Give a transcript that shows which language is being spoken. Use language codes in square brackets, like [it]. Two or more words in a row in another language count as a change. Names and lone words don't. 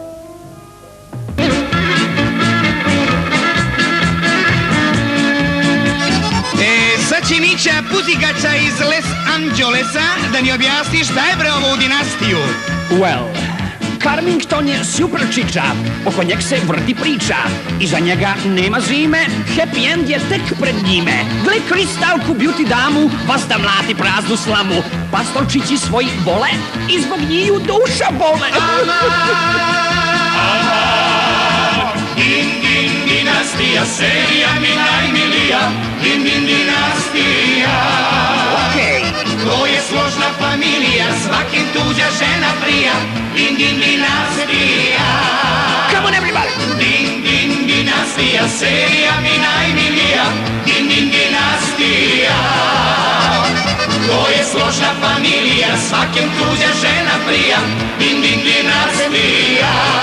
[sr] Sad će Mića Puzigača iz Los Angelesa da mi objasni šta je bre ovo u dinastiju. Well, Carmington je super čiča, oko njeg se vrti priča. Iza njega nema zime, [en] happy end [sr] je tek pred njime. Gle kristalku beauty damu, vas da mlati praznu slamu. Pastorčići svoji vole i zbog njiju duša bole. Din, din, dinastija, serija mi najmilija. Din, din, dinastija. Okej. To je složna familija, svakim tuđa žena prija. Din, din, dinastija. [en] Come on everybody. [sr] Din, din, dinastija, serija mi najmilija. Din, din, dinastija. To je složna familija, svakim tuđa žena prija. Din, din, dinastija.